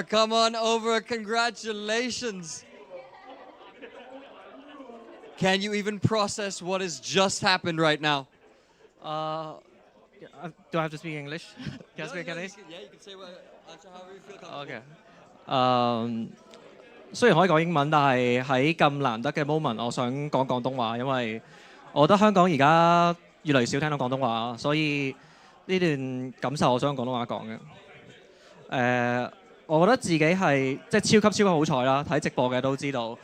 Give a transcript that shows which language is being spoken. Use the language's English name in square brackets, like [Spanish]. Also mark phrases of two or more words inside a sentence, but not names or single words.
[English] Come on over. Congratulations. Can you even process what has just happened right now? Do I have to speak English? Can I speak Chinese? Yeah, you can say answer however you feel comfortable. [Cantonese] Okay. 雖然可以講英文，但係喺咁難得嘅 moment， 我想講廣東話，因為我覺得香港而家越嚟越少聽到廣東話，所以呢段感受我想用廣東話講嘅。我覺得自己係即係超級好彩啦，睇直播嘅都知道。